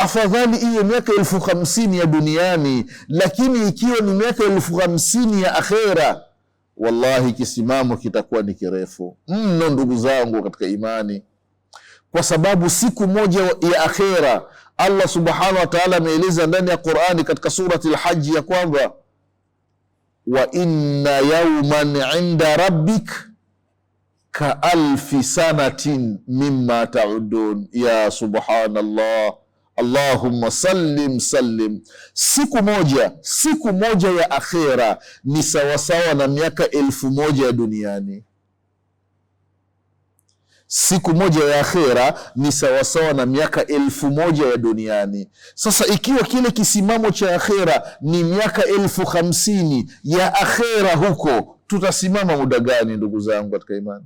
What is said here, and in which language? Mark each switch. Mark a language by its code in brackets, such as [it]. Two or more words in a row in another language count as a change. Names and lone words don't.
[sw] afadhali iwe miaka 50,000 ya duniani, lakini ikiwa ni miaka 50,000 ya akhera, wallahi kisimamo kitakuwa ni kirefu mno ndugu zangu katika imani, kwa sababu siku moja ya akhera Allah [ar] سبحانه وتعالى [sw] ameeleza ndani ya Qur'ani katika surati al-Hajj ya kwamba [ar] وإن يوما عند ربك كألف سنة مما تعدون. يا سبحان الله، اللهم سلم سلم. [sw] Siku moja ya akhera ni sawasawa na miaka 1000 ya duniani. Siku moja ya akhera ni sawasawa na miaka 1000 ya duniani. Sasa ikiwa kile kisimamo cha akhera ni miaka 50,000 ya akhera huko, tutasimama muda gani ndugu zangu katika imani?